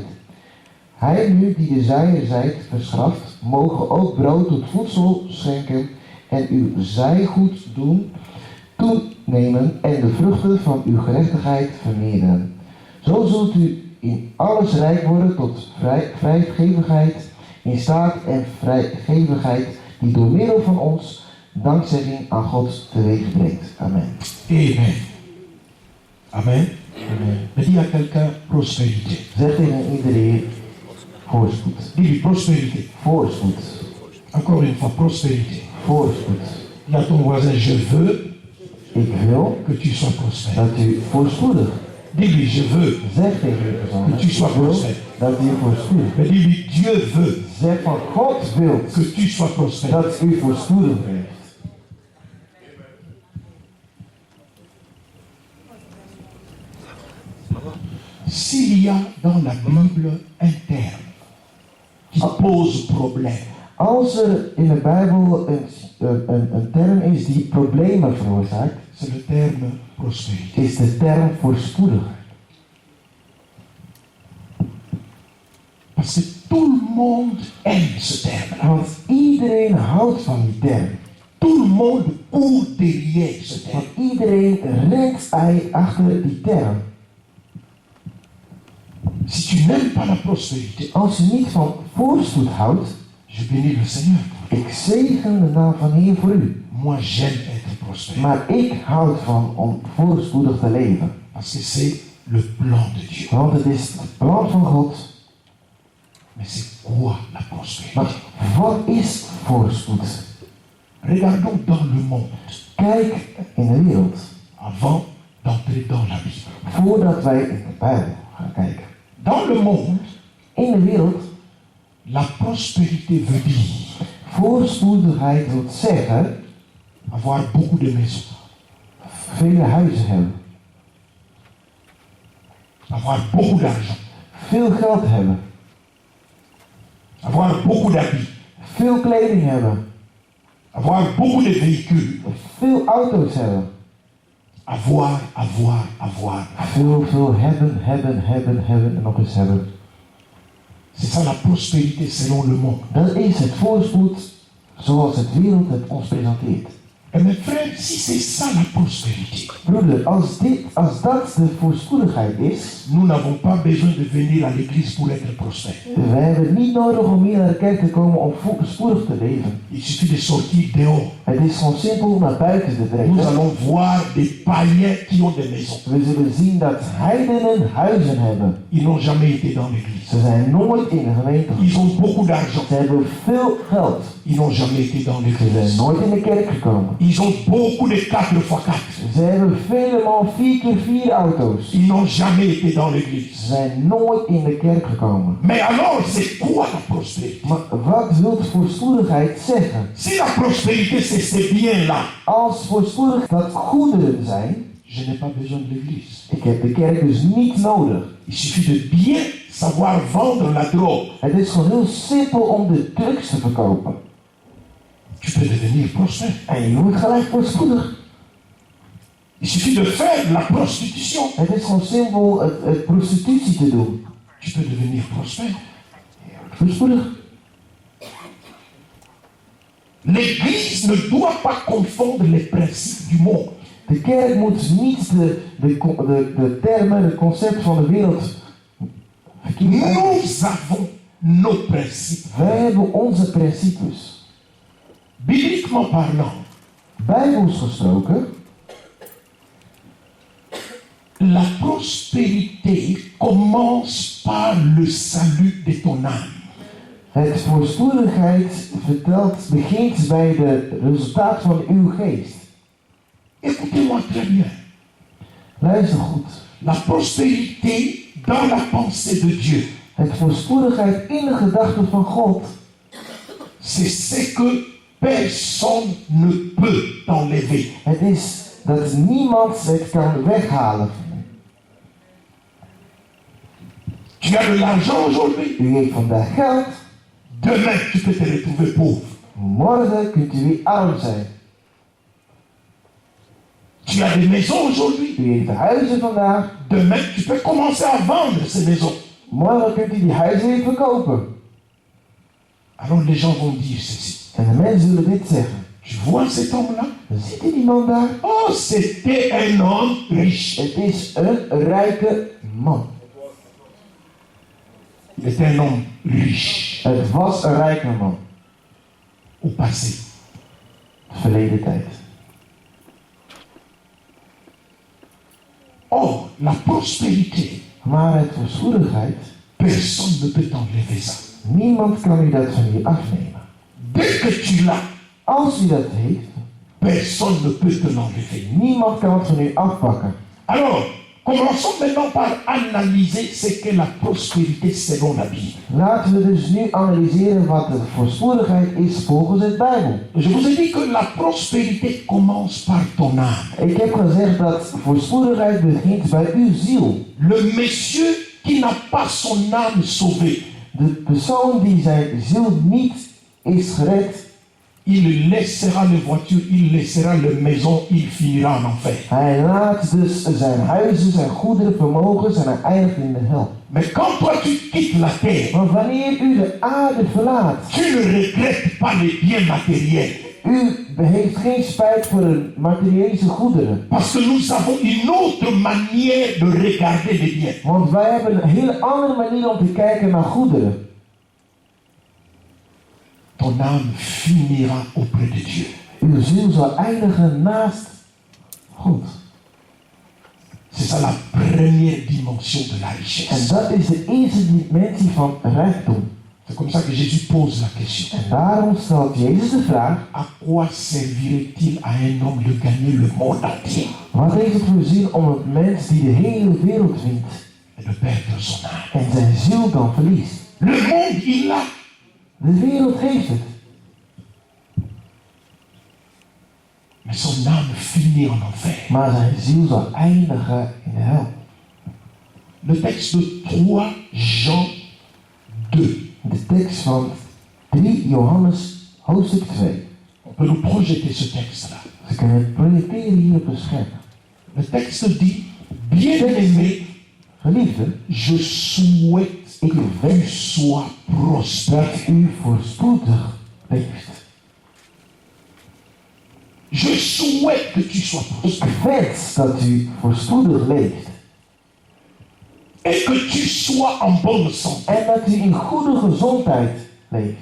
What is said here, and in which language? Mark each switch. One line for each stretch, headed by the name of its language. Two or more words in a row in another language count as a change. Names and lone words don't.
Dutch: Hij nu die de zijner zijt verschaft, mogen ook brood tot voedsel schenken en uw zijgoed doen toenemen en de vruchten van uw gerechtigheid vermeerderen. Zo zult u in alles rijk worden tot vrijgevigheid, in staat en vrijgevigheid die door middel van ons dankzegging aan God teweeg brengt. Amen. Amen. Amen. Amen.
French: Mais dis à quelqu'un prospérité.
Dutch: Zeg tegen iedereen voorspoed.
French: Dis-lui prospérité.
Dutch: Voorspoed.
French: Encore une fois, prospérité.
Dutch: Voorspoed.
French: Dis à ton voisin, je veux
Dutch: Ik wil
French: que tu sois prospère.
Dutch: dat u voorspoedig.
French: Dis-lui, je veux
Dutch: Zeg tegen die persoon.
French: que tu sois
Dutch: Ik wil
French: prospère.
Dutch: dat u voorspoedig.
French: Mais dis-lui, Dieu veut
Dutch: Zeg van God wil
French: que tu sois prospère.
Dutch: dat u voorspoedig bent.
French: S'il y a dans la Bible un terme qui pose problème,
Dutch: Als er in de Bijbel een term is die problemen veroorzaakt,
French: c'est le terme prospérité.
Dutch: is de term voorspoedigheid.
French: Parce que tout le monde aime ce terme-là.
Dutch: Want iedereen houdt van die term.
French: Tout le monde court derrière ce terme.
Dutch: Want iedereen rent achter die term.
French: Si tu n'aimes pas la prospérité,
Dutch: Als je niet van voorspoed houdt,
French: je bénis le Seigneur.
Dutch: ik zegen de naam van de Heer voor u.
French: Moi, j'aime être prospère.
Dutch: Maar ik houd van om voorspoedig te leven.
French: Parce que c'est le plan de Dieu.
Dutch: Want het is het plan van God.
French: Mais c'est quoi la prospérité?
Dutch: Maar wat is voorspoed?
French: Regardons dans le monde
Dutch: Kijk in de wereld.
French: avant d'entrer dans la Bible.
Dutch: Voordat wij in de Bijbel gaan kijken.
French: Dans le monde,
Dutch: In de wereld,
French: la prospérité veut dire
Dutch: voorspoedigheid wil zeggen
French: avoir beaucoup de maisons,
Dutch: vele huizen hebben.
French: avoir beaucoup d'argent,
Dutch: Veel geld hebben.
French: avoir beaucoup d'habits,
Dutch: Veel kleding hebben.
French: avoir beaucoup de véhicules,
Dutch: Veel auto's hebben.
French: avoir.
Dutch: Veel hebben en nog eens hebben.
French: C'est ça la prospérité selon le monde.
Dutch: Dat is het voorspoed zoals het wereld het ons presenteert.
French: Et mes frères, si c'est ça la prospérité,
Dutch: Broeder, als dat de voorspoedigheid is,
French: nous n'avons pas besoin de venir à l'église pour être prospère.
Dutch: we hebben niet nodig om hier naar de kerk te komen om voorspoedig te leven.
French: Il suffit de sortir dehors.
Dutch: Het is gewoon simpel om naar buiten te
French: Nous
Dutch: trekken.
French: allons voir des païens qui ont des maisons.
Dutch: We zullen zien dat heidenen huizen hebben.
French: Ils n'ont jamais été dans l'église.
Dutch: Ze zijn nooit in de gemeente.
French: Ils ont beaucoup d'argent.
Dutch: Ze hebben veel geld.
French: Ils n'ont jamais été dans
Dutch: Ze zijn
French: l'église.
Dutch: nooit in de kerk gekomen.
French: Ils ont beaucoup de 4x4.
Dutch: Ze hebben helemaal 4x4 auto's.
French: Ils n'ont jamais été dans
Dutch: Ze
French: l'église.
Dutch: zijn nooit in de kerk gekomen.
French: Mais alors, c'est quoi la prospérité?
Dutch: Maar wat wil voorspoedigheid zeggen?
French: Si la prospérité, c'est ces biens-là,
Dutch: Als voorspoedig dat goederen zijn,
French: je n'ai pas besoin de l'église.
Dutch: ik heb de kerk dus niet nodig.
French: Il suffit de bien savoir vendre la drogue.
Dutch: Het is gewoon heel simpel om de drugs te verkopen.
French: Tu peux devenir prospère.
Dutch: En je wordt gelijk voorspoedig.
French: Il suffit de faire de la prostitution.
Dutch: Het is gewoon simpel het prostitutie te doen.
French: Tu peux devenir prospère.
Dutch: Voorspoedig.
French: L'église ne doit pas confondre les principes du monde.
Dutch: De kerk moet niet de termen, het concept van de wereld verkeerd uit.
French: Nous avons nos principes.
Dutch: Wij hebben onze principes.
French: Bibliquement parlant,
Dutch: Bijbels gesproken,
French: la prospérité commence par le salut de ton âme.
Dutch: het voorspoedigheid begint bij het resultaat van uw geest.
French: Écoutez-moi très bien.
Dutch: Luister goed.
French: La prospérité dans la pensée de Dieu,
Dutch: Het voorspoedigheid in de gedachten van God,
French: c'est ce que personne ne peut t'enlever.
Dutch: het is dat niemand het kan weghalen.
French: Tu as de l'argent aujourd'hui,
Dutch: U heeft vandaag geld,
French: demain tu peux te retrouver pauvre.
Dutch: morgen kunt u weer arm zijn.
French: Tu as des maisons aujourd'hui,
Dutch: U heeft huizen vandaag,
French: demain tu peux commencer à vendre ces maisons.
Dutch: morgen kunt u die huizen weer verkopen.
French: Alors les gens vont dire ceci.
Dutch: En de mensen zullen dit zeggen.
French: Tu vois cet homme-là?
Dutch: Ziet u die man daar?
French: Oh, c'était un homme riche.
Dutch: Het is een rijke man.
French: Il était un homme riche
Dutch: Het was een rijke man.
French: au passé.
Dutch: Verleden tijd.
French: Or, la prospérité,
Dutch: Maar het voorspoedigheid,
French: personne ne peut t'enlever ça.
Dutch: niemand kan u dat van u afnemen.
French: Dès que tu l'as,
Dutch: Als u dat heeft,
French: personne ne peut te l'enlever.
Dutch: niemand kan het van u afpakken.
French: Alors, commençons maintenant par analyser ce qu'est la prospérité selon la Bible.
Dutch: Laten we dus nu analyseren wat de voorspoedigheid is volgens het Bijbel.
French: Je vous ai dit que la prospérité commence par ton âme.
Dutch: Ik heb gezegd dat voorspoedigheid begint bij uw ziel.
French: Le monsieur qui n'a pas son âme sauvée,
Dutch: De persoon die zijn ziel niet is gered,
French: il laissera les voitures, il laissera les maisons, il finira en enfer.
Dutch: hij laat dus zijn huizen, zijn goederen, vermogens en hij eindigt in de hel.
French: Mais quand toi tu quittes la terre,
Dutch: Maar wanneer u de aarde verlaat,
French: tu ne regrettes pas les biens matériels.
Dutch: u heeft geen spijt voor de materiële goederen.
French: Parce que nous avons une autre manière de regarder les biens.
Dutch: Want wij hebben een hele andere manier om te kijken naar goederen.
French: Ton âme finira auprès de Dieu.
Dutch: Uw ziel zal eindigen naast God.
French: C'est ça la première dimension de la
Dutch: En
French: richesse.
Dutch: dat is de eerste dimensie van rijkdom.
French: C'est comme ça que Jésus pose la question.
Dutch: En daarom stelt Jezus de vraag,
French: À quoi servirait-il à un homme de gagner le monde entier
Dutch: wat heeft het voor zin om een mens die de hele wereld wint
French: et de perdre son âme?
Dutch: en zijn ziel dan verliest?
French: Le monde, il l'a.
Dutch: De wereld heeft het,
French: Mais son âme finit en enfer.
Dutch: maar zijn ziel zal eindigen in de hel.
French: Le texte de 3 Jean 2.
Dutch: De tekst van 3 Johannes hoofdstuk 2.
French: On peut nous projeter ce texte-là.
Dutch: Ze kunnen het projecteren hier op het scherm.
French: Le texte dit, bien-aimé,
Dutch: Geliefde,
French: je souhaite que tu sois prospère.
Dutch: dat u voorspoedig leeft.
French: Je souhaite que tu sois
Dutch: Ik
French: prospère.
Dutch: wens dat u voorspoedig leeft.
French: Et que tu sois en bonne santé.
Dutch: En dat u in goede gezondheid leeft.